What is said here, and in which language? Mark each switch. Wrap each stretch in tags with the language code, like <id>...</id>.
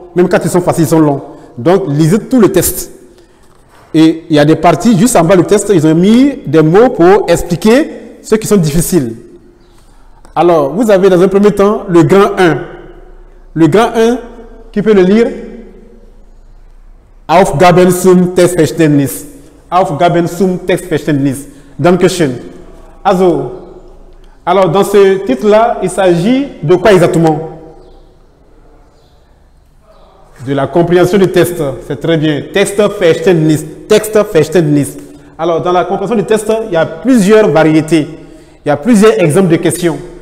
<fr>Même quand ils sont faciles, ils sont longs. Donc, lisez tout le test. Et il y a des parties, juste en bas du test, ils ont mis des mots pour expliquer ceux qui sont difficiles. Alors, vous avez dans un premier temps le grand 1. Le grand 1, qui peut le lire?</fr> <de>Aufgaben zum Textverständnis. Aufgaben zum Textverständnis. Dankeschön.</de> <fr>Alors, dans ce titre-là, il s'agit de quoi exactement? De la compréhension du test. C'est très bien. Textverständnis.</fr> <de>Textverständnis.</de> <fr>Alors, dans la compréhension du test, il y a plusieurs variétés. Il y a plusieurs exemples de questions.</fr>